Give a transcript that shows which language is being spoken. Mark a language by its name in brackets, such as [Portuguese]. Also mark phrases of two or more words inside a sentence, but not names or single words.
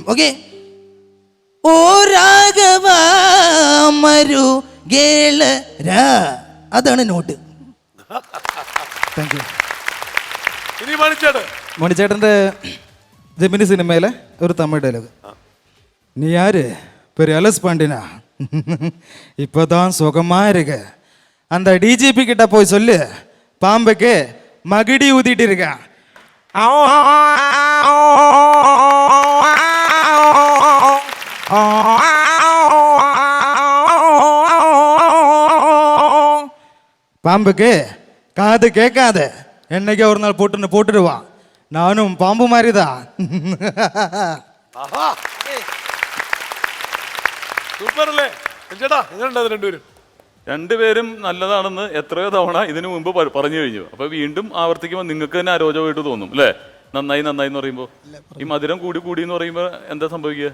[Malayalam] ഓക്കെ? [Telugu] ఓ రాఘవ మరుగేలర, [Malayalam] അതാണ് നോട്ട്. [English] Thank you. [Malayalam] ഇനി മണിച്ചേട്ടൻ. മണിച്ചേട്ടൻ്റെ ജമിനി സിനിമയിലെ ഒരു തമിഴ് ഡയലോഗ്. [Tamil] നീ யாரு பெரிய அலஸ் பாண்டினா இப்போதான் சுகமா இருக்கு. அந்த டிஜிபி கிட்ட போய் சொல்லு பாம்புக்கு மகிடி ஊதிட்டு இருக்கான். பாம்புக்கு காது கேட்காத, என்னைக்கு ஒரு நாள் போட்டுடுவான். நானும் பாம்பு மாதிரிதான். [Malayalam] സൂപ്പർ അല്ലേ ചേട്ടാ? എങ്ങനെയുണ്ട് രണ്ടുപേരും? രണ്ടുപേരും നല്ലതാണെന്ന് എത്രയോ തവണ ഇതിനു മുമ്പ് പറഞ്ഞു കഴിഞ്ഞു. അപ്പൊ വീണ്ടും ആവർത്തിക്കുമ്പോൾ നിങ്ങൾക്ക് തന്നെ അരോചകമായിട്ട് തോന്നും അല്ലേ? നന്നായി നന്നായി എന്ന് പറയുമ്പോൾ ഈ മധുരം കൂടി കൂടി എന്ന് പറയുമ്പോൾ എന്താ സംഭവിക്കുക?